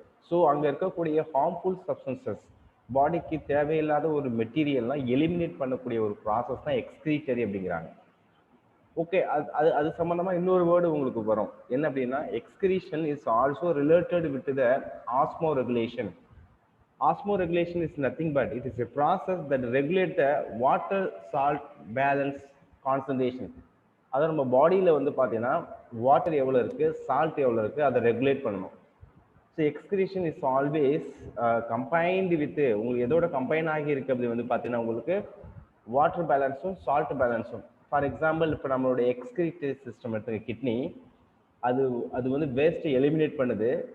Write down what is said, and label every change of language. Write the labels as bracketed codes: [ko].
[ta] So அங்கே இருக்கக்கூடிய harmful substances, பாடிக்கு தேவையில்லாத ஒரு மெட்டீரியல்லாம் எலிமினேட் பண்ணக்கூடிய ஒரு ப்ராசஸ் தான் எக்ஸ்கிரீட்டரி அப்படிங்கிறாங்க. ஓகே, அது அது அது சம்மந்தமாக இன்னொரு வேர்டு உங்களுக்கு வரும். என்ன அப்படின்னா [en] Excretion is also related with the osmoregulation. Osmoregulation is nothing but it is a process that regulates the water salt balance concentration. [ta] அதாவது நம்ம பாடியில் வந்து பார்த்தீங்கன்னா வாட்டர் எவ்வளோ இருக்குது, சால்ட் எவ்வளோ இருக்குது, அதை ரெகுலேட் பண்ணணும். So [en] excretion is always combined with, [ta] உங்களுக்கு எதோட கம்பைன் ஆகி இருக்குது அப்படி வந்து பார்த்தீங்கன்னா உங்களுக்கு வாட்டர் பேலன்ஸும் சால்ட் பேலன்ஸும். ஃபார் எக்ஸாம்பிள் இப்போ நம்மளுடைய எக்ஸ்கிரீட்டரி சிஸ்டம் எடுத்துக்க கிட்னி, அது அது வந்து வேஸ்ட்டை எலிமினேட் பண்ணுது.